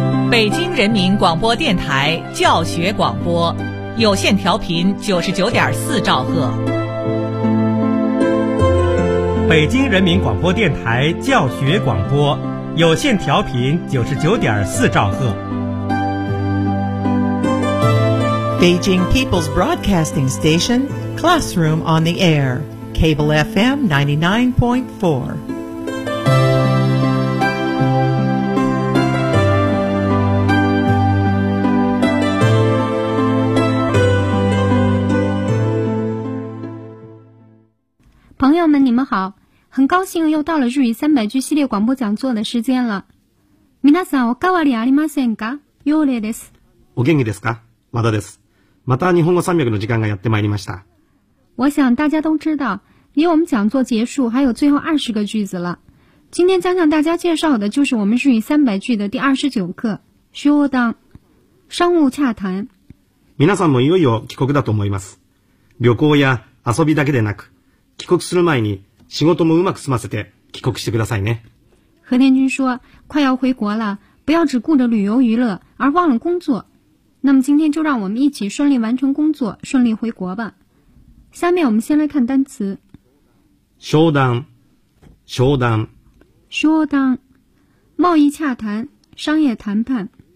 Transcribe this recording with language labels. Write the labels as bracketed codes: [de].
[zh] 北京人民广播电台教学广播，有线调频99.4兆赫。北京人民广播电台教学广播，有线调频99.4兆赫。 [en] Beijing People's Broadcasting Station, Classroom on the Air, Cable FM 99.4. Friends, you all, [zh] 很高兴又到了日语三百句系列广播讲座的时间了。 [ja] 皆さん、おかわりありませんか？ヨーレです。お元気ですか？まだです。また日本語300の時間がやってまいりました。 [zh] 我想大家都知道，离我们讲座结束还有最后20个句子了。今天将向大家介绍的就是我们日语300句的第29课，商談，商务洽谈。 [ja] 皆さんもいよいよ帰国だと思います。旅行や遊びだけでなく、帰国する前に仕事もうまく済ませて帰国してくださいね。 [zh] 和田君说，快要回国了，不要只顾着旅游娱乐，而忘了工作。那么今天就让我们一起顺利完成工作，顺利回国吧。下面我们先来看单词。 [ja] 商談，商談， [zh] 商談，贸易洽谈，商业谈判。